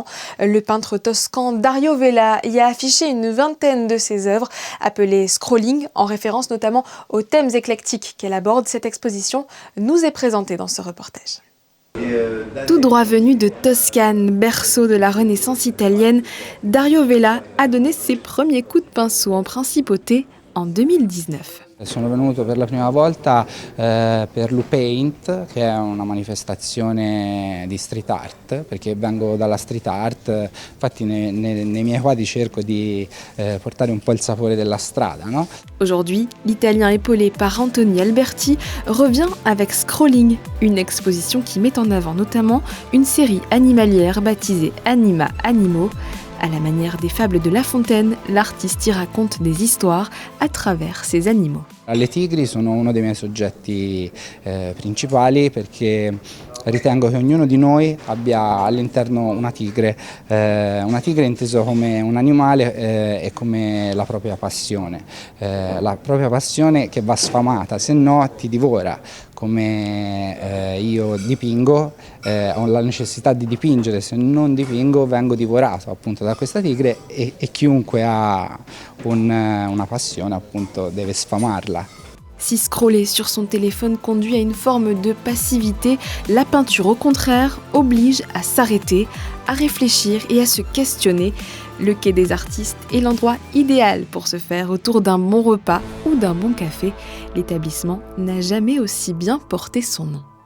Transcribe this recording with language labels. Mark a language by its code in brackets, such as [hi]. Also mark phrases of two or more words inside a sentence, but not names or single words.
[fr] Le peintre toscan Dario Vella y a affiché une vingtaine de ses œuvres, appelées Scrolling, en référence notamment aux thèmes éclectiques qu'elle aborde. Cette exposition nous est présentée dans ce reportage. Tout droit venu de Toscane, berceau de la Renaissance italienne, Dario Vella a donné ses premiers coups de pinceau en principauté en 2019. [it] Sono venuto per la prima volta per Lupaint, che è una manifestazione di [en] street art, [it] perché vengo dalla [en] street art, [it] infatti nei miei quadri cerco di portare un po' il sapore della strada, no? [fr] Aujourd'hui, l'Italien épaulé par Anthony Alberti revient avec Scrolling, une exposition qui met en avant notamment une série animalière baptisée Anima Animaux. À la manière des fables de La Fontaine, l'artiste y raconte des histoires à travers ses animaux. [it] Le tigri sono uno dei miei soggetti principali perché ritengo che ognuno di noi abbia all'interno una tigre inteso come un animale e come la propria passione che va sfamata, se no ti divora. Come io dipingo, ho la necessità di dipingere, se non dipingo vengo divorato appunto da questa tigre e chiunque ha una passione appunto deve sfamarla. [fr] Si scroller sur son téléphone conduit à une forme de passivité, la peinture au contraire oblige à s'arrêter, à réfléchir et à se questionner. Le Quai des Artistes est l'endroit idéal pour se faire autour d'un bon repas ou d'un bon café. L'établissement n'a jamais aussi bien porté son nom.